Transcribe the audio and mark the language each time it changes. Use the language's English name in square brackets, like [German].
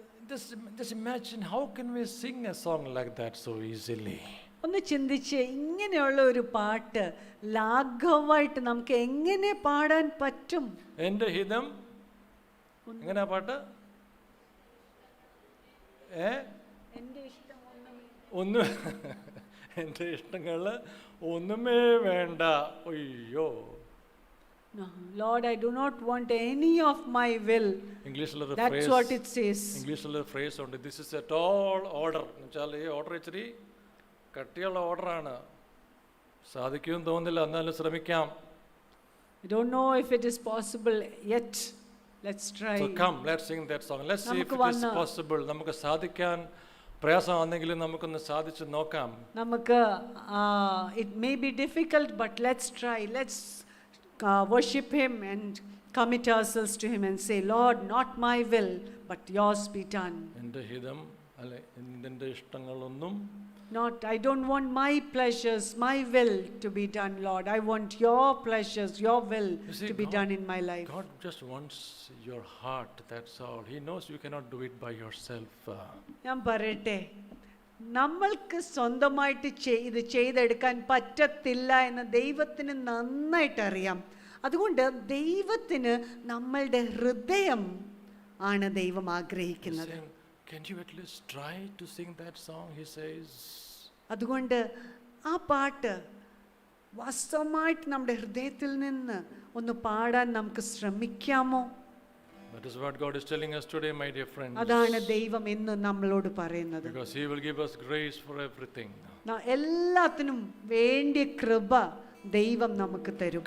[English] Just imagine, how can we sing a song like that so easily? [Malayalam] ഒന്ന് ചിന്തിച്ച്, ഇങ്ങനെയുള്ള ഒരു പാട്ട് ലാഘവമായിട്ട് നമുക്ക് എങ്ങനെ പാടാൻ പറ്റും? എൻ്റെ ഹിതം എങ്ങനെയാ പാട്ട്? ഒന്നും എൻ്റെ ഇഷ്ടങ്ങൾ ഒന്നുമേ വേണ്ട. അയ്യോ, [English] No, Lord, I do not want any of my will. [Malayalam] ഇംഗ്ലീഷിലൊരു [English] That's what it says. [Malayalam] ഇംഗ്ലീഷിലൊരു phrase ഉണ്ട്, [English] This is a tall order. [Malayalam] എന്ന് വെച്ചാൽ ഈ ഓർഡർ ഇച്ചിരി കട്ടിയുള്ള ഓർഡറാണ്. സാധിക്കുമെന്ന് തോന്നുന്നില്ല, എന്നാലും ശ്രമിക്കാം. [English] I don't know if it is possible yet. Let's try. So come, let's sing that song. Let's see if [Malayalam] നമുക്ക് [English] it is possible. [Malayalam] നമുക്ക് സാധിക്കാൻ പ്രയാസമാണെങ്കിലും നമുക്കൊന്ന് സാധിച്ച് നോക്കാം. നമുക്ക് [English] it may be difficult, but let's try. Let's worship him and commit ourselves to him and say, Lord, not my will, but yours be done. [Malayalam] എൻ്റെ ഹിതം അല്ലെ എൻ്റെ ഇഷ്ടങ്ങളൊന്നും, [English] Not, I don't want my pleasures, my will to be done, Lord. I want your pleasures, your will You see, to be done in my life. God just wants your heart, that's all. He knows you cannot do it by yourself. [Malayalam] ഞാൻ പറയട്ടെ, നമ്മൾക്ക് സ്വന്തമായിട്ട് ഇത് ചെയ്തെടുക്കാൻ പറ്റത്തില്ല എന്ന് ദൈവത്തിന് നന്നായിട്ട് അറിയാം. അതുകൊണ്ട് ദൈവത്തിന് നമ്മളുടെ ഹൃദയം ആണ് ദൈവം ആഗ്രഹിക്കുന്നത്. [English] Saying, can you at least try to sing that song? He says. [Malayalam] അതുകൊണ്ട് ആ പാട്ട് വാസ്തവമായിട്ട് നമ്മുടെ ഹൃദയത്തിൽ നിന്ന് ഒന്ന് പാടാൻ നമുക്ക് ശ്രമിക്കാമോ? [English] That is what God is telling us today, my dear friends. [Malayalam] അതാണ് ദൈവം ഇന്ന് നമ്മളോട് പറയുന്നത്. [English] Because He will give us grace for everything. [Malayalam] എല്ലാത്തിനും വേണ്ടിയ കൃപ ദൈവം നമുക്ക് തരും.